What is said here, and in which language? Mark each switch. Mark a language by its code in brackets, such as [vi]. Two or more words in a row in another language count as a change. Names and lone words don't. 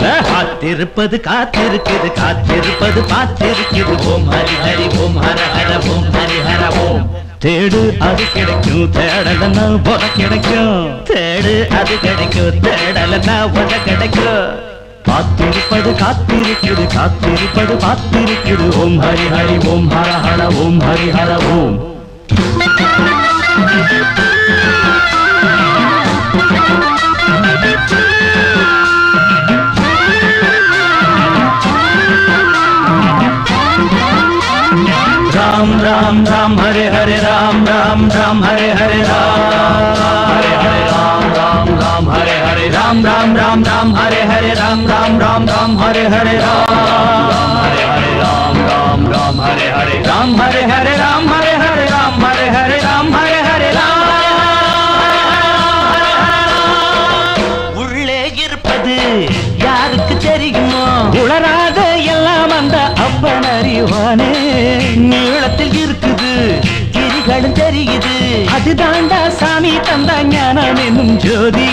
[ta] காத்திருப்பது காத்திருக்குது காத்திருப்பது காத்திருக்குது ஓம் ஹரி ஹரி ஓம் ஹர ஹர ஓம் ஹரி ஹர ஓம். தேடு அது கிடைக்கும் தேடலன்னா உத கிடைக்கும். தேடு அது கிடைக்கும் தேடலன்னா உத கிடைக்கும். காத்திருப்பது காத்திருக்குது காத்திருப்பது காத்திருக்குது ஓம் ஹரி ஹரி ஓம் ஹர ஹர ஓம் ஹரி ஹர ஓம். [sa] राम राम राम हरे हरे राम राम राम हरे हरे राम हरे हरे राम राम राम हरे हरे राम राम राम राम हरे हरे राम राम राम राम हरे हरे राम हरे हरे राम राम राम हरे हरे राम हरे हरे राम हरे हरे राम हरे हरे राम हरे हरे राम. [ta] உள்ளே இருப்பது யாருக்கு தெரியுமோ உளராத எல்லாம் அந்த அப்பன் அறிவானே. நீளத்தில் இருக்குது கிரிகளும் தெரியுது அதுதாண்டா சாமி தந்த ஞானம் என்னும் ஜோதி.